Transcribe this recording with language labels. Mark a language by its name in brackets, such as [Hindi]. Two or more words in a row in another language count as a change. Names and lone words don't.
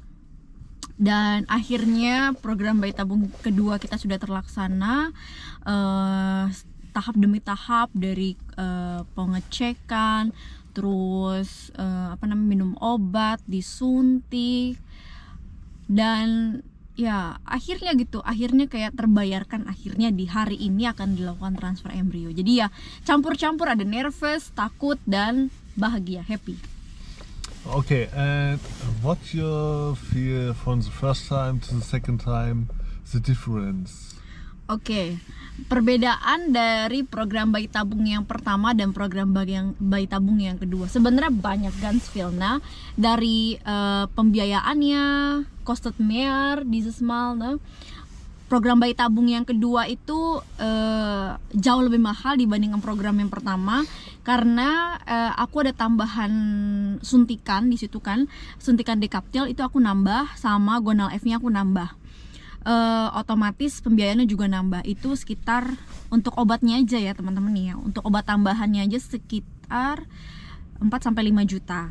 [Indonesian] Dan akhirnya program bayi tabung kedua kita sudah terlaksana, tahap demi tahap, dari pengecekan, terus minum obat, disuntik, dan ya akhirnya gitu, akhirnya kayak terbayarkan, akhirnya di hari ini akan dilakukan transfer embrio. Jadi ya campur-campur, ada nervous, takut, dan bahagia, happy. [English] Okay, and what you feel from the first time to the second time, the difference? [Indonesian] Oke, perbedaan dari program bayi tabung yang pertama dan program bayi tabung yang kedua sebenarnya banyak, [German] ganz viel. [Indonesian] Nah, dari pembiayaannya, [German] kostet mehr dieses Mal, [Indonesian] nah. Program bayi tabung yang kedua itu jauh lebih mahal dibandingkan program yang pertama karena aku ada tambahan suntikan di situ kan, suntikan Decaptil itu aku nambah, sama Gonal F-nya aku nambah. Otomatis pembiayaannya juga nambah. Itu sekitar untuk obatnya aja ya teman-teman ya, untuk obat tambahannya aja sekitar 4-5 juta.